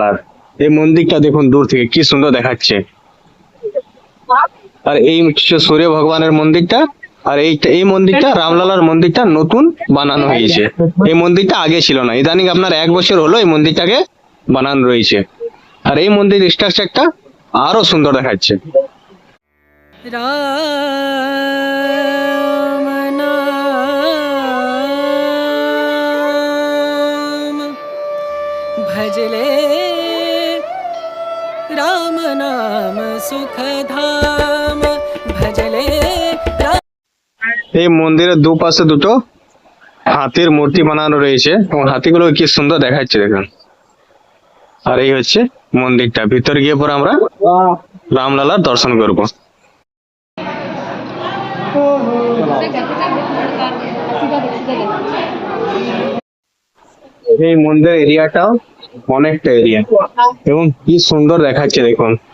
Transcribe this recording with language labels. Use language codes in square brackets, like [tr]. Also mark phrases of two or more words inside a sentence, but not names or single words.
[bn] এই মন্দিরটা দেখুন দূর থেকে কি সুন্দর দেখাচ্ছে। আর এই হচ্ছে সূর্য ভগবানের মন্দিরটা। আর এই মন্দিরটা রামলালার মন্দিরটা নতুন বানানো হয়েছে। এই মন্দিরটা আগে ছিল না, ইদানিং আপনার 1 বছর হলো এই মন্দিরটাকে বানানো রয়েছে। আর এই মন্দির স্ট্রাকচারটা আরো সুন্দর দেখাচ্ছে। [hi] राम नाम भजले राम नाम सुखधाम भजले [bn] এই মন্দিরের দুপাশে দুটো হাতির মূর্তি বানানো রয়েছে এবং হাতিগুলো কি সুন্দর দেখাচ্ছে দেখুন। আর এই হচ্ছে মন্দিরটা, ভিতরে গিয়ে পরে আমরা রামলালার দর্শন করব। এই মন্দির এরিয়াটাও অনেকটা এরিয়া এবং কি সুন্দর দেখাচ্ছে দেখুন।